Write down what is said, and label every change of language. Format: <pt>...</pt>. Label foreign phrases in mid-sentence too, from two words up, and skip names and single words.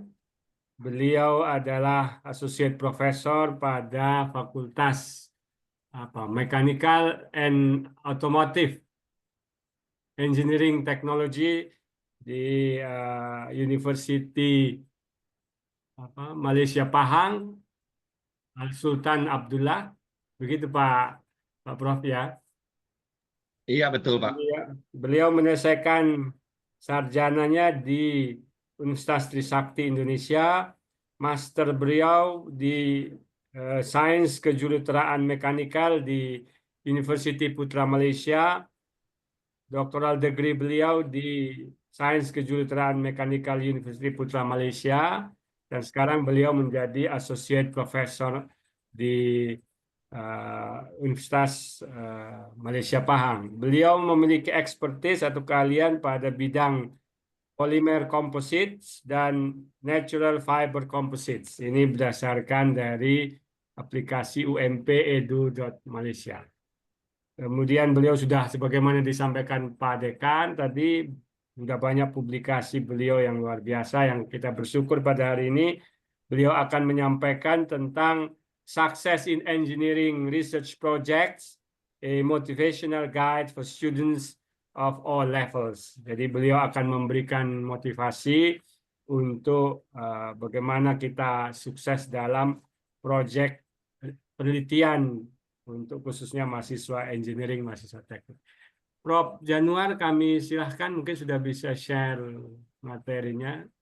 <id>Beliau adalah</id> <en>Associate Professor</en> <id>pada Fakultas</id> <en>Mechanical and Automotive Engineering Technology</en> <id>di University Malaysia Pahang, Sultan Abdullah. Begitu Pak Prof ya. Iya betul Pak. Beliau menyelesaikan sarjananya di Universitas Trisakti Indonesia, master beliau di Sains Kejuruteraan Mekanikal di University Putra Malaysia, doktoral degree beliau di Sains Kejuruteraan Mekanikal University Putra Malaysia, dan sekarang beliau menjadi</id> <en>Associate Professor</en> <id>di Universitas Malaysia Pahang. Beliau memiliki expertise atau keahlian pada bidang</id> <en>polymer composites</en> <id>dan</id> <en>natural fiber composites.</en> <id>Ini berdasarkan dari aplikasi UMP Edu.Malaysia. Kemudian beliau sudah, sebagaimana disampaikan Pak Dekan tadi, sudah banyak publikasi beliau yang luar biasa yang kita bersyukur pada hari ini. Beliau akan menyampaikan tentang</id> <en>Success in Engineering Research Projects, a motivational guide for students of all levels.</en> <id>Jadi beliau akan memberikan motivasi untuk bagaimana kita sukses dalam proyek penelitian untuk khususnya mahasiswa engineering, mahasiswa teknik. Prof. Januar, kami silahkan, mungkin sudah bisa share materinya.</id>